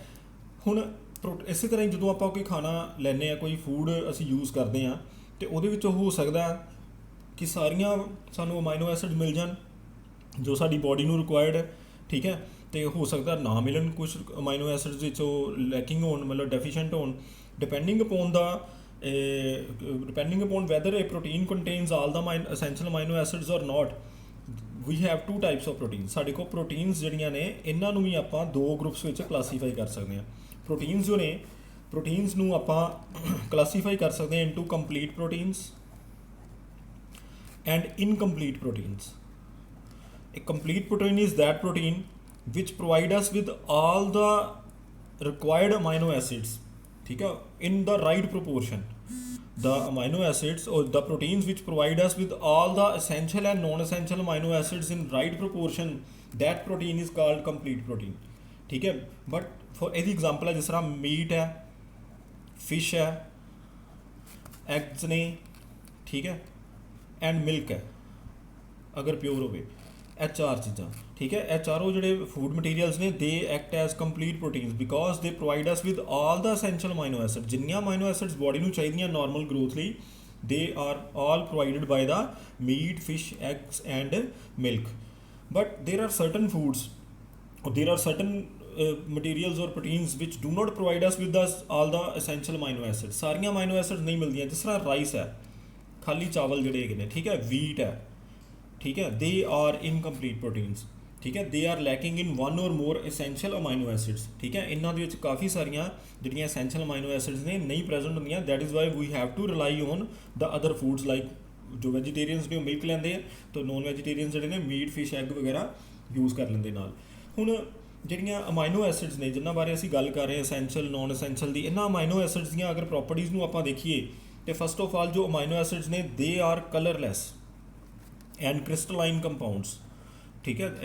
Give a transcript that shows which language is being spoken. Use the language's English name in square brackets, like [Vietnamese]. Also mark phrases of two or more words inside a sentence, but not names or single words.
[Punjabi] ਹੁਣ ਇਸੇ ਤਰ੍ਹਾਂ ਹੀ ਜਦੋਂ ਆਪਾਂ ਕੋਈ ਖਾਣਾ ਲੈਂਦੇ ਹਾਂ, ਕੋਈ ਫੂਡ ਅਸੀਂ ਯੂਜ਼ ਕਰਦੇ ਹਾਂ ਅਤੇ ਉਹਦੇ ਵਿੱਚ ਹੋ ਸਕਦਾ ਕਿ ਸਾਰੀਆਂ ਸਾਨੂੰ [English] amino acid [Punjabi] ਮਿਲ ਜਾਣ ਜੋ ਸਾਡੀ ਬੋਡੀ ਨੂੰ ਰਿਕੁਆਇਰਡ ਹੈ, ਠੀਕ ਹੈ. ਅਤੇ ਹੋ ਸਕਦਾ ਨਾ ਮਿਲਣ, ਕੁਛ [English] amino acids [Punjabi] ਵਿੱਚ ਉਹ ਲੈਕਿੰਗ ਹੋਣ, ਮਤਲਬ ਡੈਫੀਸ਼ੀਐਂਟ ਹੋਣ. [English] depending upon whether a protein contains all the essential amino acids or not, we have two types of proteins. [Punjabi] ਸਾਡੇ ਕੋਲ ਪ੍ਰੋਟੀਨਸ ਜਿਹੜੀਆਂ ਨੇ ਇਹਨਾਂ ਨੂੰ ਵੀ ਆਪਾਂ ਦੋ ਗਰੁੱਪਸ ਵਿੱਚ ਕਲਾਸੀਫਾਈ ਕਰ ਸਕਦੇ ਹਾਂ. ਪ੍ਰੋਟੀਨਸ ਜੋ ਨੇ, ਪ੍ਰੋਟੀਨਸ ਨੂੰ ਆਪਾਂ ਕਲਾਸੀਫਾਈ ਕਰ ਸਕਦੇ ਹਾਂ [English] into complete proteins and incomplete proteins. A complete protein is that protein which provide us with all the required amino acids, [Hindi] ठीक है, [English] in the right proportion. The amino acids or the proteins which provide us with all the essential and non-essential amino acids in right proportion, that protein is called complete protein, [Hindi] ठीक है. [English] But for [Punjabi] ਇਹਦੀ ਐਗਜ਼ਾਮਪਲ ਹੈ ਜਿਸ ਤਰ੍ਹਾਂ ਮੀਟ ਹੈ, ਫਿਸ਼ ਹੈ, ਐਗਸ ਨੇ, ਠੀਕ ਹੈ, [English] and milk [Punjabi] ਹੈ ਅਗਰ ਪਿਓਰ ਹੋਵੇ. ਇਹ ਚਾਰ ਚੀਜ਼ਾਂ, ਠੀਕ ਹੈ. ਇਹ ਚਾਰੋਂ ਜਿਹੜੇ [English] food materials ਨੇ they act as complete proteins because they provide us with all the essential amino acid. ਜਿੰਨੀਆਂ amino acids body [Punjabi] ਨੂੰ ਚਾਹੀਦੀਆਂ [English] normal growth ਲਈ, they are all provided by the meat, fish, eggs and milk. but there are certain foods, there are certain materials or proteins which do not provide us with all the essential amino acids. [Punjabi] ਸਾਰੀਆਂ [English] amino acids [Punjabi] ਨਹੀਂ ਮਿਲਦੀਆਂ. ਜਿਸ ਤਰ੍ਹਾਂ ਰਾਈਸ ਹੈ, ਖਾਲੀ ਚਾਵਲ ਜਿਹੜੇ ਹੈਗੇ ਨੇ, ਠੀਕ ਹੈ, ਵੀਟ ਹੈ, ਠੀਕ ਹੈ, [English] they are incomplete proteins, [Punjabi] ਠੀਕ ਹੈ. [English] they are lacking in one or more essential amino acids, [Punjabi] ਠੀਕ ਹੈ. ਇਹਨਾਂ ਦੇ ਵਿੱਚ ਕਾਫੀ ਸਾਰੀਆਂ ਜਿਹੜੀਆਂ [English] essential amino acids [Punjabi] ਨੇ ਨਹੀਂ ਪ੍ਰੈਜ਼ੈਂਟ ਹੁੰਦੀਆਂ. [English] that is why we have to rely on the other foods like [Punjabi] ਜੋ ਵੈਜੀਟੇਰੀਅਨਸ ਨੇ ਉਹ ਮਿਲਕ ਲੈਂਦੇ ਆ, ਤਾਂ [English] non vegetarians [Punjabi] ਜਿਹੜੇ ਨੇ [English] meat, fish, egg [Punjabi] ਵਗੈਰਾ ਯੂਜ਼ ਕਰ ਲੈਂਦੇ ਨਾਲ. ਹੁਣ ਜਿਹੜੀਆਂ [English] amino acids [Punjabi] ਨੇ ਜਿਨ੍ਹਾਂ ਬਾਰੇ ਅਸੀਂ ਗੱਲ ਕਰ ਰਹੇ ਹਾਂ, [English] essential, non essential [Punjabi] ਦੀ, ਇਹਨਾਂ [English] amino acids [Punjabi] ਦੀਆਂ ਅਗਰ ਪ੍ਰੋਪਰਟੀਜ਼ ਨੂੰ ਆਪਾਂ ਦੇਖੀਏ ਤਾਂ [English] first of all [Punjabi] ਜੋ [English] amino acids [Punjabi] ਨੇ [English] they are colorless and crystalline compounds, [Punjabi] ਠੀਕ ਹੈ.